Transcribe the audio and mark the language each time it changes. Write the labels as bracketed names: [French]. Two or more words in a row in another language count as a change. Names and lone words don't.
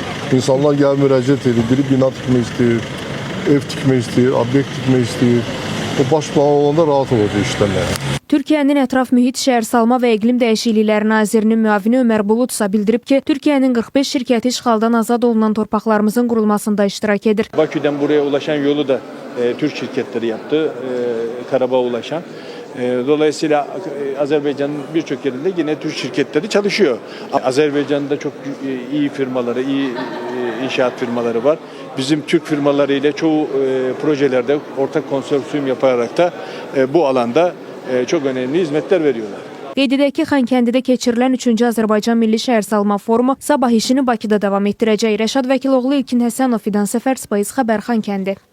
[Azerbaijani] İnsanlar gəlib müraciət edir, biri bina tikmək istəyir, ev tikmək istəyir, obyekt tikmək istəyir. O baş plan olanda rahat olacaq işləməyə. Türkiyənin ətraf mühit, şəhər salma və iqlim dəyişiklikləri nazirinin müavini Ömər Bulud isə bildirib ki, Türkiyənin 45 şirkəti işğaldan azad olunan torpaqlarımızın qurulmasında iştirak edir. [Turkish] Baküdən buraya ulaşan yolu da Türk şirketleri yaptı, Karabağ'a ulaşan. Dolayısıyla Azerbaycan'ın birçok yerinde yine Türk şirketleri çalışıyor. Azerbaycan'da çok iyi firmaları, iyi inşaat firmaları var. Bizim Türk firmalarıyla çoğu projelerde ortak konsorsiyum yaparak da bu alanda çok önemli hizmetler veriyorlar. [Azerbaijani] Qeyd edək ki, Xankəndidə keçirilən 3-cü Azərbaycan Milli Şəhər Salma Forumu sabah işini Bakıda davam etdirəcək. Rəşad Vəkiloğlu, İlkin Həsənov, Fidan Səfər, Space Xəbər, Xankəndi.